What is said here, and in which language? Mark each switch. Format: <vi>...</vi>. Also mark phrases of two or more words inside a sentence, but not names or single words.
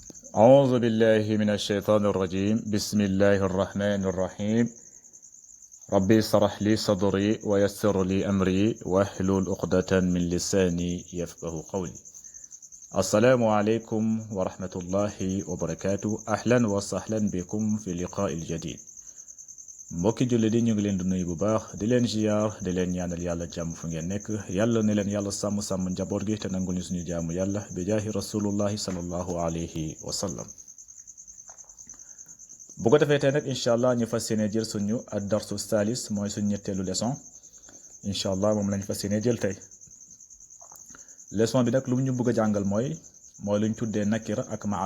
<ar>أعوذ بالله من الشيطان الرجيم بسم الله الرحمن الرحيم ربي اشرح لي صدري ويسر لي أمري واحلل عقدة من لساني يفقه قولي السلام عليكم ورحمة الله وبركاته أهلا وسهلا بكم في اللقاء الجديد</ar> <wo>mbokki julli di ñu ngi leen di nuyu bu baax di leen ziar di leen ñaanal yàlla jàmm fu ngeen nekk yàlla ne leen yàlla sàmm njaboot gi te nangul ñu suñu jaamu yàlla bi</wo> <ar>جاه رسول الله صلى الله عليه وسلم</ar> <wo>bu ko defee tey nag</wo> <ar>إن شاء الله</ar> <wo>ñu fas yéene jël suñu</wo> <ar>الدرس الثالث</ar> <wo>mooy suñu ñetteelu leçon</wo> <ar>إن شاء الله</ar> <wo>moom lañ fas yéene jël tey leçon bi nag lu ñu bëgg a jàngal mooy luñ tuddee nakira ak</wo>